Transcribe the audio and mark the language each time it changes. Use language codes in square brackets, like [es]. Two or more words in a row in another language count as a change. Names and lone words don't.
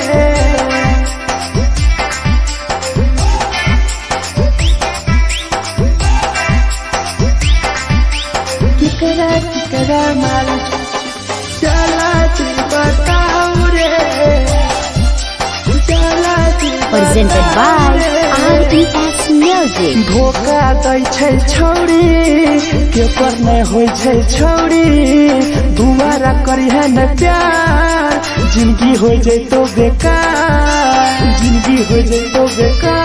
[mai] केकरा माल जला दी बताऊ रे, जला दी [en] Presented by RES Music. [mai] धोखा दै छै छौरी, के पर नै होइ छै छौरी, दुबारा करिहे न प्यार, जिंदगी हो जैतो बेकार, जिंदगी हो जैतो बेकार।